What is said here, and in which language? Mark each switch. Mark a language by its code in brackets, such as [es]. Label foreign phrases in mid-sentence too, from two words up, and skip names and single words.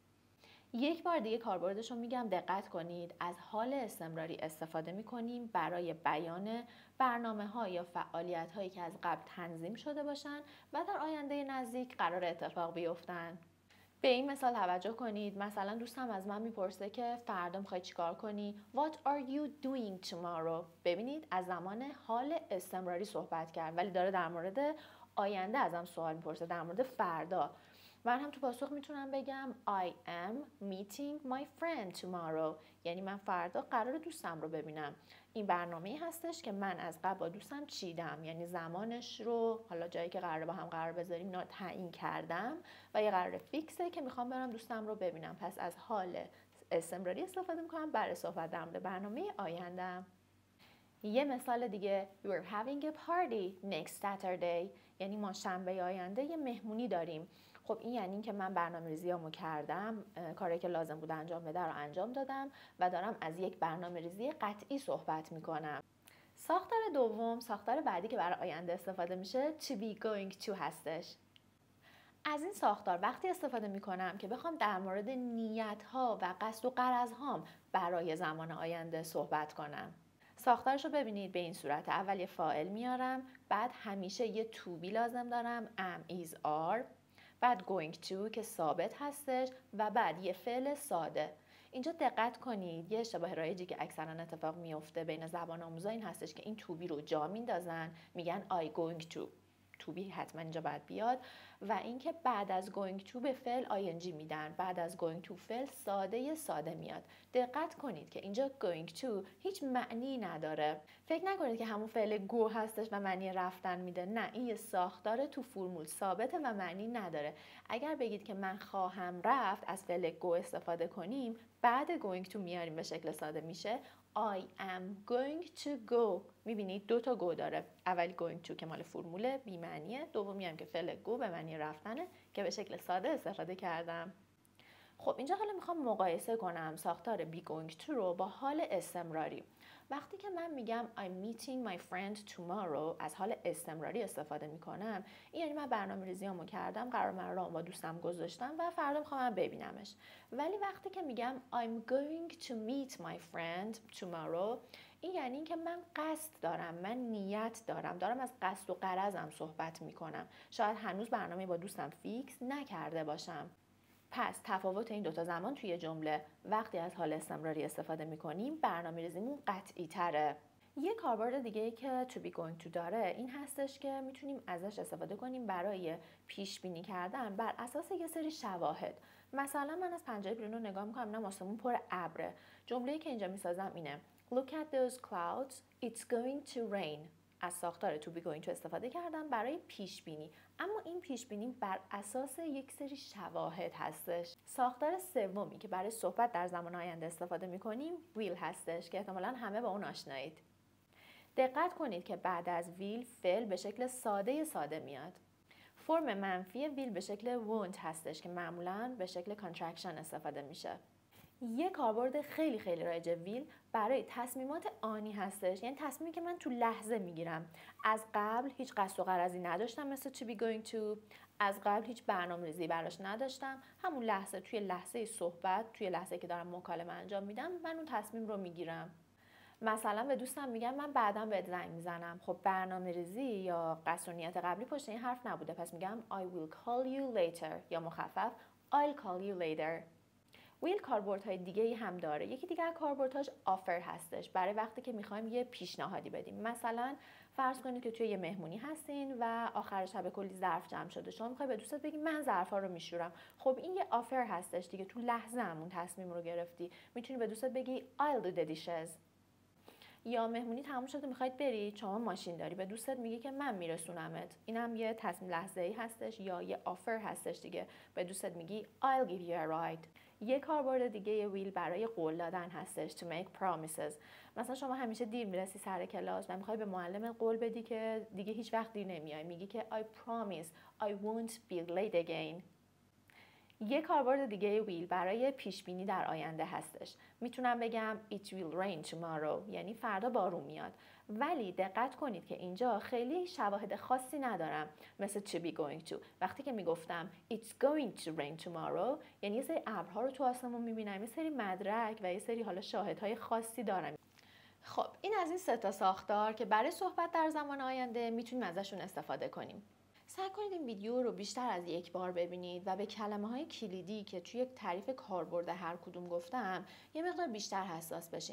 [fa] یک بار دیگه کاربردش رو میگم، دقت کنید. از حال استمراری استفاده میکنیم برای بیان برنامه‌ها یا فعالیت‌هایی که از قبل تنظیم شده باشن و در آینده نزدیک قرار اتفاق بیفتن. به این مثال توجه کنید. مثلا دوستم از من میپرسه که فردا میخوای چیکار کنی؟ [en] What are you doing tomorrow؟ [fa] ببینید از زمان حال استمراری صحبت کرد ولی داره در مورد آینده ازم سوال میپرسه، در مورد فردا. من هم تو پاسخ میتونم بگم [en] I am meeting my friend tomorrow، [fa] یعنی من فردا قرار دوستم رو ببینم. این برنامه‌ای هستش که من از قبل با دوستم چیدم، یعنی زمانش رو، حالا جایی که قراره با هم قرار بذاریم تعیین کردم و یه قرار فیکسه که میخوام برم دوستم رو ببینم. پس از حال استمراری استفاده میکنم برای صحبت در مورد برنامه آیندم. یه مثال دیگه [en] We're having a party next Saturday، [fa] یعنی ما شنبه آینده یه مهمونی داریم. خب این یعنی که من برنامه‌ریزیامو کردم، کاری که لازم بود انجام بده رو انجام دادم و دارم از یک برنامه‌ریزی قطعی صحبت میکنم. ساختار دوم، ساختار بعدی که برای آینده استفاده میشه [en] to be going to [fa] هستش. از این ساختار وقتی استفاده میکنم که بخوام در مورد نیت‌ها و قصد و غرض‌هام برای زمان آینده صحبت کنم. ساختارش رو ببینید به این صورت. اول یه فاعل میارم، بعد همیشه یه [en] to be [fa] لازم دارم، [en] am is are، [fa] بعد [en] going to [fa] که ثابت هستش و بعد یه فعل ساده. اینجا دقت کنید، یه اشتباه رایجی که اکثرا اتفاق میفته بین زبان آموزا این هستش که این [en] to be [fa] رو جا میندازن، میگن [en] I going to be [fa] حتما اینجا باید بیاد و اینکه بعد از [en] going to [fa] به فعل ing میدن، بعد از [en] going to [fa] فعل ساده میاد. دقت کنید که اینجا [en] going to [fa] هیچ معنی نداره. فکر نکنید که همون فعل go هستش و معنی رفتن میده. نه، این یه ساختار تو فرمول ثابته و معنی نداره. اگر بگید که من خواهم رفت، از فعل go استفاده کنیم، بعد [en] going to [fa] میاریم به شکل ساده میشه [en] I am going to go. [fa] میبینید 2 تا go داره. اولی [en] going to [fa] که مال فرموله بی معنیه، دومی هم که فعل go به معنی رفتنه که به شکل ساده استفاده کردم. خب اینجا حالا میخوام مقایسه کنم ساختار [en] be going to [fa] رو با حال استمراری. وقتی که من میگم [en] I'm meeting my friend tomorrow، [fa] از حال استمراری استفاده میکنم. این یعنی من برنامه‌ریزیامو کردم، قرار من رو با دوستم گذاشتم و فردا میخوام ببینمش. ولی وقتی که میگم [en] I'm going to meet my friend tomorrow، [fa] این یعنی که من قصد دارم، من نیت دارم از قصد و غرضم صحبت میکنم. شاید هنوز برنامه با دوستم فیکس نکرده باشم. پس تفاوت این 2 تا زمان توی جمله، وقتی از حال استمراری استفاده میکنیم برنامه‌ریزیمون قطعی تره. یه کاربرد دیگه که [en] to be going to [fa] داره این هستش که میتونیم ازش استفاده کنیم برای پیش بینی کردن بر اساس یه سری شواهد. مثلا من از پنجره بیرون رو نگاه میکنم، نه آسمون پر ابره. جمله‌ای که اینجا میسازم اینه [en] Look at those clouds, it's going to rain. [fa] از ساختار [en] to be going to [fa] استفاده کردم برای پیش بینی، اما این پیش بینی بر اساس یک سری شواهد هستش. ساختار سومی که برای صحبت در زمان آینده استفاده می‌کنیم will هستش که احتمالاً همه با اون آشنایید. دقت کنید که بعد از will فعل به شکل ساده میاد. فرم منفی will به شکل won't هستش که معمولاً به شکل contraction استفاده میشه. یه کاربرد خیلی رایج ویل برای تصمیمات آنی هستش، یعنی تصمیمی که من تو لحظه میگیرم. از قبل هیچ قصد و غرضی نداشتم مثل [en] to be going to، [fa] از قبل هیچ برنامه‌ریزی براش نداشتم، همون لحظه توی لحظه صحبت، توی لحظه که دارم مکالمه انجام میدم، من اون تصمیم رو میگیرم. مثلا به دوستم میگم من بعداً بهت زنگ میزنم. خب برنامه‌ریزی یا قصد و نیت قبلی پشت این حرف نبوده، پس میگم [en] I will call you later [fa] یا مخفف [en] I'll call you later. [fa] ویل کاربردهای دیگه ای هم داره. یکی دیگه از کاربردهاش آفر هستش، برای وقتی که میخوایم یه پیشنهادی بدیم. مثلا فرض کنید که توی یه مهمونی هستین و آخر شب کلی ظرف جمع شده، شما میخوای به دوستت بگی من ظرفا رو میشورم. خب این یه آفر هستش دیگه، تو لحظه همون تصمیم رو گرفتی. میتونی به دوستت بگی [en] I'll do the dishes. [fa] یا مهمونی تموم شده میخواید برید، شما ماشین داری، به دوستت میگی که من میرسونمت. اینم یه تصمیم لحظه‌ای هستش یا یه آفر هستش دیگه، به دوستت میگی [en] I'll give you a ride. [fa] یه کاربرد دیگه یه ویل برای قول دادن هستش [en] to make promises. [fa] مثلا شما همیشه دیر میرسی سر کلاس و میخوای به معلم قول بدی که دیگه هیچ وقت دیر نمیای، میگی که [en] I promise I won't be late again. [fa] یه کاربرد دیگه ویل برای پیش بینی در آینده هستش. میتونم بگم [en] It will rain tomorrow، [fa] یعنی فردا بارون میاد. ولی دقت کنید که اینجا خیلی شواهد خاصی ندارم مثل [en] to be going to. [fa] وقتی که میگفتم [en] It's going to rain tomorrow [fa] یعنی یه سری ابرها رو تو آسمون میبینم، یه سری مدرک و یه سری حالا شاهدهای خاصی دارم. خب این از این 3 ساختار که برای صحبت در زمان آینده میتونیم ازشون استفاده کنیم. سعی کنید این ویدیو رو بیشتر از یک بار ببینید و به کلمه‌های کلیدی که توی تعریف کاربرد هر کدوم گفتم یه مقدار بیشتر حساس بشین.